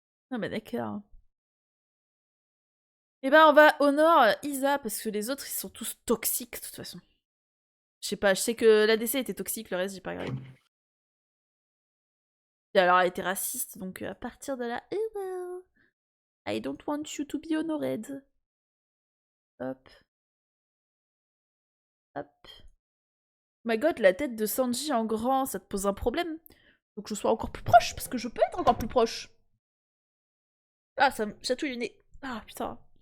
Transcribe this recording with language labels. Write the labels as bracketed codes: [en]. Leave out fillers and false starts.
[fr] Ah bah d'accord. Eh ben, on va honor Isa, parce que les autres, ils sont tous toxiques, de toute façon. Je sais pas, je sais que l'ADC était toxique, le reste, j'ai pas regardé. Et alors, elle était raciste, donc à partir de là... [en] I don't want you to be honored. Hop. Hop. My god, [fr] la tête de Sanji en grand, ça te pose un problème? Faut que je sois encore plus proche, parce que je peux être encore plus proche. Ah, ça me chatouille le nez. Ah, putain.